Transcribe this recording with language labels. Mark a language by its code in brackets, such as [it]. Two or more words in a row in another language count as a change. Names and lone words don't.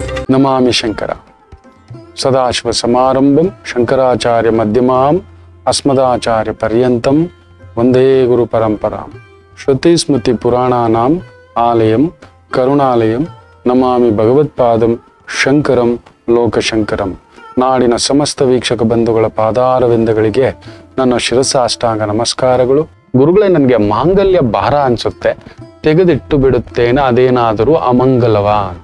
[sa] ನಮಾಮಿ ಶಂಕರ ಸದಾಶಿವ ಸಮಾರಂಭಂ ಶಂಕರಾಚಾರ್ಯ ಮಧ್ಯಮಾಂ ಅಸ್ಮದಾಚಾರ್ಯ ಪರ್ಯಂತಂ ವಂದೇ ಗುರು ಪರಂಪರಾಂ ಶ್ರುತಿ ಸ್ಮೃತಿ ಪುರಾಣಾನಾಂ ಆಲಯಂ ಕರುಣಾಲಯಂ ನಮಾಮಿ ಭಗವತ್ಪಾದಂ ಶಂಕರಂ ಲೋಕಶಂಕರಂ. [kn] ನಾಡಿನ ಸಮಸ್ತ ವೀಕ್ಷಕ ಬಂಧುಗಳ ಪಾದಾರವಿಂದಗಳಿಗೆ ನನ್ನ ಶಿರಸಾಷ್ಟಾಂಗ ನಮಸ್ಕಾರಗಳು. ಗುರುಗಳೇ, ನನಗೆ ಮಾಂಗಲ್ಯ ಭಾರ ಅನ್ಸುತ್ತೆ, ತೆಗೆದಿಟ್ಟು ಬಿಡುತ್ತೇನೆ, ಅದೇನಾದರೂ ಅಮಂಗಲವಾ ಅಂತ.